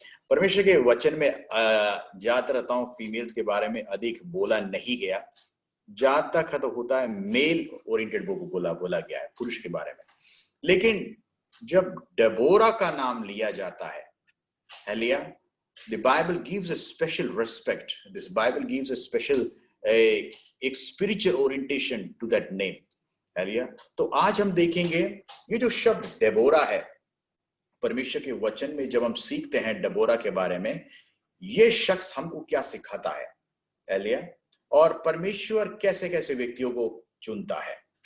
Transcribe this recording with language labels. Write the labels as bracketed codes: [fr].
[hi] परमेश्वर के वचन में ज्यादातर रहता हूं फीमेल्स के बारे में अधिक बोला नहीं गया, जहां तक खत्म होता है मेल ओरिएंटेड बुक बोला गया है पुरुष के बारे में। लेकिन जब डेबोरा का नाम लिया जाता है, hallelujah, [en] the Bible gives a special respect. This Bible gives a special a spiritual orientation to that name. [hi] Hallelujah. तो आज हम देखेंगे ये जो शब्द डेबोरा है परमेश्वर के वचन में, जब हम सीखते हैं डेबोरा के बारे में, ये शख्स हमको क्या सिखाता है, हालेलुया, और परमेश्वर कैसे कैसे व्यक्तियों को चुनता है।